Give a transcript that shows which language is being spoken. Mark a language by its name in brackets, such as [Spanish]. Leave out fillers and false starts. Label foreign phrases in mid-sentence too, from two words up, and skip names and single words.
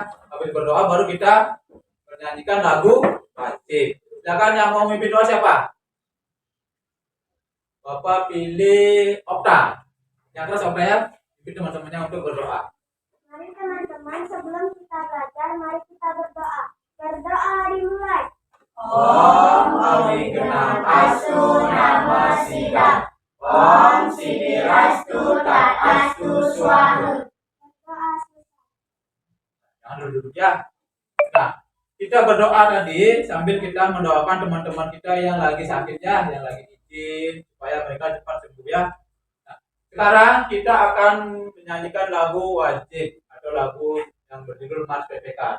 [Indonesian] Habis berdoa baru kita menyanyikan lagu wajib. Silakan yang mau memimpin doa siapa? Bapak pilih Okta. Yang keras Okta ya. Pimpin teman-temannya untuk berdoa. Mari teman-teman, sebelum kita belajar, mari kita berdoa. Berdoa dimulai. [Sanskrit] Om Awigenam Astu Namo Siddha. Om Siddhirastu Tat Astu Swaha. [Indonesian] Jangan duduk ya. Nah, kita berdoa tadi sambil kita mendoakan teman-teman kita yang lagi sakit ya, yang lagi izin supaya mereka cepat sembuh ya. Nah, sekarang kita akan menyanyikan lagu wajib atau lagu yang berjudul Mars PPK.